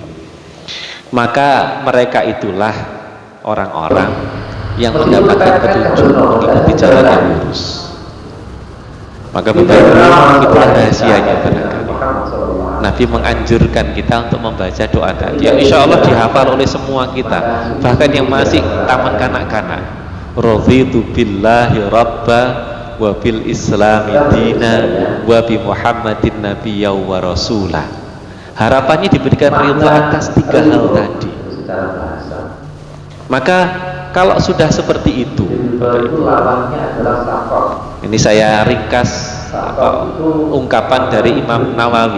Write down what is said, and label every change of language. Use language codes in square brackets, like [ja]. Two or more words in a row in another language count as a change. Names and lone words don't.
[id] Maka mereka itulah orang-orang yang mendapatkan petunjuk, mengikuti jalan yang lurus. Maka Bapak Ibu, itulah rahasianya barangkali Nabi menganjurkan kita untuk membaca doa tadi yang [ar] إن شاء الله [id] dihafal oleh semua kita, bahkan yang masih taman kanak-kanak. [ar] رضيت بالله ربا وبالإسلام دينا وبمحمد نبيا ورسوله. [id] Harapannya diberikan ridho atas 3 hal tadi. Maka kalau sudah seperti itu, ini saya ringkas ungkapan dari Imam Nawawi.